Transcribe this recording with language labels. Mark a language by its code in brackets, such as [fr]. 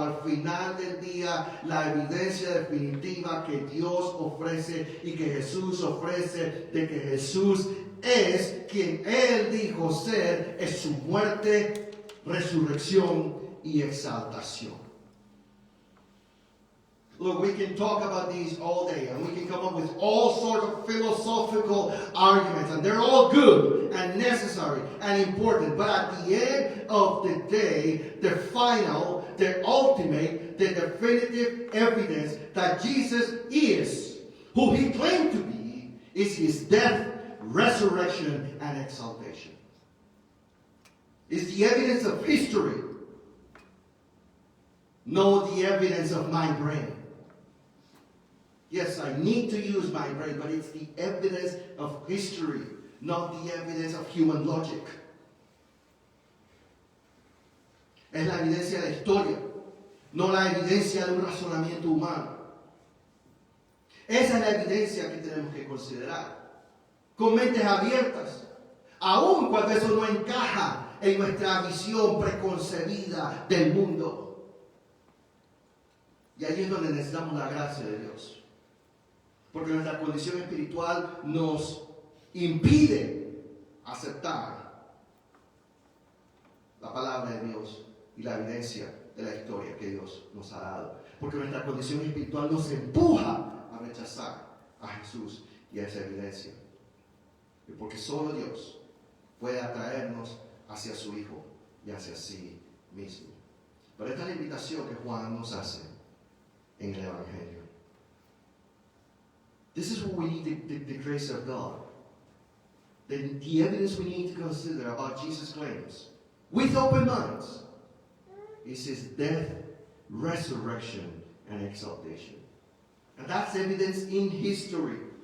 [es] Al final del día, la evidencia definitiva que Dios ofrece y que Jesús ofrece de que Jesús es quien Él dijo ser, es su muerte, resurrección y exaltación. [en] Look, we can talk about these all day, and we can come up with all sorts of philosophical arguments, and they're all good and necessary and important. But at the end of the day, the final, the ultimate, the definitive evidence that Jesus is who He claimed to be is His death, resurrection, and exaltation. It's the evidence of history, not the evidence of my brain. Yes, I need to use my brain, but it's the evidence of history, not the evidence of human logic. [es] Es la evidencia de la historia, no la evidencia de un razonamiento humano. Esa es la evidencia que tenemos que considerar, con mentes abiertas, aun cuando eso no encaja en nuestra visión preconcebida del mundo. Y ahí es donde necesitamos la gracia de Dios. Porque nuestra condición espiritual nos impide aceptar la palabra de Dios y la evidencia de la historia que Dios nos ha dado. Porque nuestra condición espiritual nos empuja a rechazar a Jesús y a esa evidencia. Y porque solo Dios puede atraernos hacia su Hijo y hacia sí mismo. Pero esta es la invitación que Juan nos hace en el Evangelio. [en] This is what we need the grace of God. The evidence we need to consider about Jesus' claims, with open minds, is His death, resurrection, and exaltation. And that's evidence in history.